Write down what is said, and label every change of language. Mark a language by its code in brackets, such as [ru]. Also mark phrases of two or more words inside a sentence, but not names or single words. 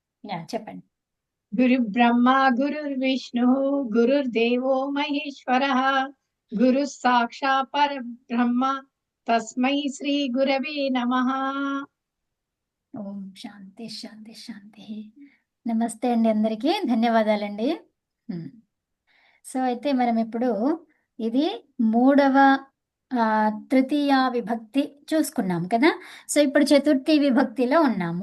[te] చెప్పండి. [sa] गुरुर्ब्रह्मा गुरुर्विष्णुः गुरुर्देवो महेश्वरः गुरुः साक्षात् परब्रह्म तस्मै श्री गुरवे नमः। ॐ शान्ति शान्ति शान्ति. [te] నమస్తే అండి, అందరికీ ధన్యవాదాలండి. సో అయితే మనం ఇప్పుడు ఇది మూడవ తృతీయ విభక్తి చూసుకున్నాం కదా. సో ఇప్పుడు చతుర్థి విభక్తిలో ఉన్నాము.